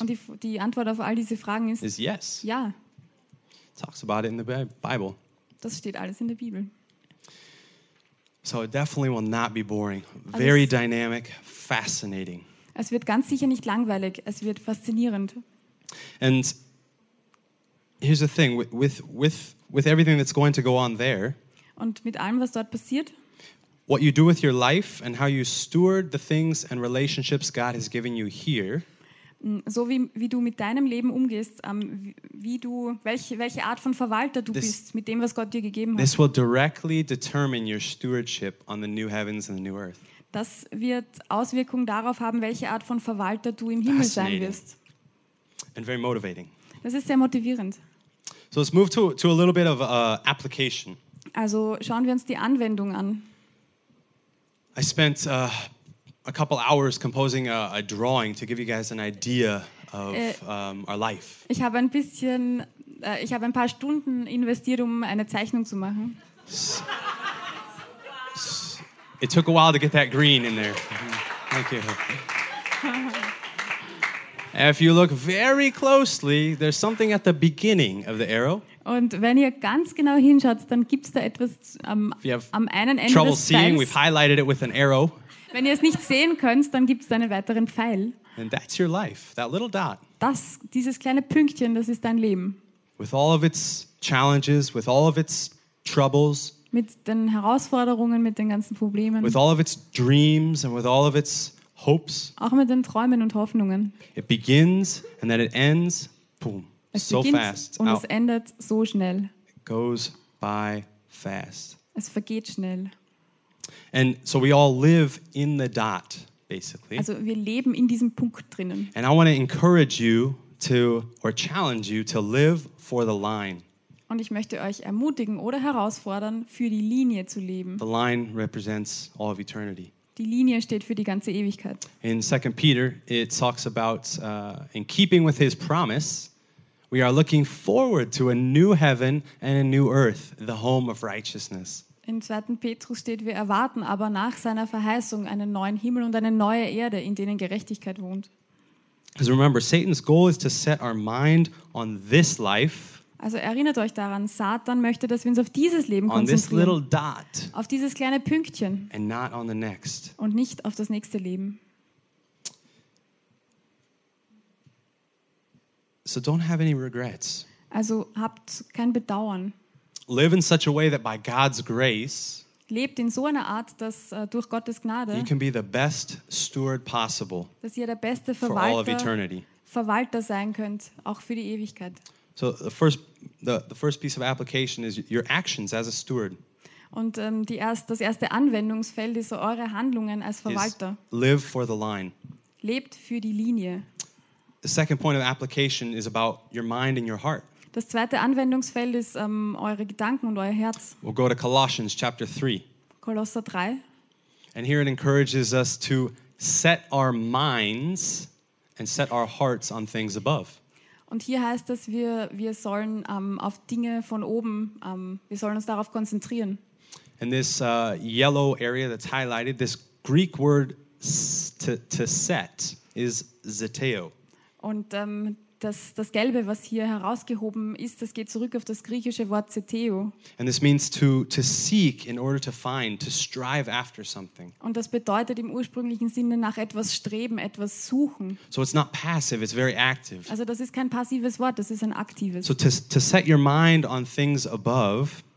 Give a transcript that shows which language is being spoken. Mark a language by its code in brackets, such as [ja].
[de] Und die Antwort auf all diese Fragen ist. [en] Is yes. [de] Ja. [en] Talks about it in the Bible. [de] Das steht alles in der Bibel. [en] So it definitely will not be boring. Very dynamic, fascinating. [de] Es wird ganz sicher nicht langweilig. Es wird faszinierend. [en] And here's the thing with everything that's going to go on there. [de] Und mit allem, was dort passiert. [en] What you do with your life and how you steward the things and relationships God has given you here. [de] So wie du mit deinem Leben umgehst, wie du welche Art von Verwalter du bist mit dem, was Gott dir gegeben hat. [en] This will directly determine your stewardship on the new heavens and the new earth. [de] Das wird Auswirkungen darauf haben, welche Art von Verwalter du im Himmel sein wirst. [en] And very motivating. [de] Das ist sehr motivierend. [en] So let's move to a little bit of application. [de] Also schauen wir uns die Anwendung an. [en] I spent a couple hours composing a drawing to give you guys an idea of our life. [de] Ich habe ein paar Stunden investiert, um eine Zeichnung zu machen. [en] It took a while to get that green in there. Thank you. If you look very closely, there's something at the beginning of the arrow. [de] Und wenn ihr ganz genau hinschaut, dann gibt es da etwas am einen Ende [en] trouble [de] des Pfeils. [en] Seeing, we've highlighted it with an arrow. [de] Wenn ihr es nicht sehen könnt, dann gibt es da einen weiteren Pfeil. [en] And that's your life, that little dot. [de] Das, dieses kleine Pünktchen, das ist dein Leben. [en] With all of its challenges, with all of its troubles. [de] Mit den Herausforderungen, mit den ganzen Problemen. [en] With all of its dreams and with all of its hopes. [de] Auch mit den Träumen und Hoffnungen. [en] It begins and then it ends, boom. [de] Es beginnt [en] so fast. [de] Und es endet so schnell. [en] It goes by fast. [de] Es vergeht schnell. [en] And so we all live in the dot, basically. [de] Also wir leben in diesem Punkt drinnen. [en] And I want to encourage you to, or challenge you to live for the line. [de] Und ich möchte euch ermutigen oder herausfordern, für die Linie zu leben. [en] The line represents all of eternity. [de] Die Linie steht für die ganze Ewigkeit. [en] In 2 Peter, it talks about in keeping with his promise. We are looking forward to a new heaven and a new earth, the home of righteousness. [de] In 2. Petrus steht, wir erwarten aber nach seiner Verheißung einen neuen Himmel und eine neue Erde, in denen Gerechtigkeit wohnt. [en] Because remember, Satan's goal is to set our mind on this life. [de] Also erinnert euch daran, Satan möchte, dass wir uns auf dieses Leben konzentrieren. [en] On this little dot. [de] Auf dieses kleine Pünktchen. [en] And not on the next. [de] Und nicht auf das nächste Leben. [en] So don't have any regrets. [de] Also habt kein Bedauern. [en] Live in such a way that by God's grace, [de] lebt in so einer Art, dass durch Gottes Gnade, [en] you can be the best steward possible, [de] dass ihr der beste Verwalter, [en] for all of eternity. [de] Verwalter sein könnt, auch für die Ewigkeit. [en] So the first piece of application is your actions as a steward. [de] Und das erste Anwendungsfeld ist so eure Handlungen als Verwalter. [en] Live for the line. [de] Lebt für die Linie. [en] The second point of application is about your mind and your heart. [de] Das zweite Anwendungsfeld ist eure Gedanken und euer Herz. [en] We'll go to Colossians chapter 3. [de] Kolosser 3. [en] And here it encourages us to set our minds and set our hearts on things above. [de] Und hier heißt es, wir sollen auf Dinge von oben, wir sollen uns darauf konzentrieren. [en] And this yellow area that's highlighted, this Greek word to set is zeteo. [de] Und das Gelbe, was hier herausgehoben ist, das geht zurück auf das griechische Wort zeteo. [en] And this means to seek in order to find, to strive after something. [de] Und das bedeutet im ursprünglichen Sinne nach etwas streben, etwas suchen. [en] So it's not passive, it's very active. [de] Also das ist kein passives Wort, das ist ein aktives. [en] So to set your mind on things above.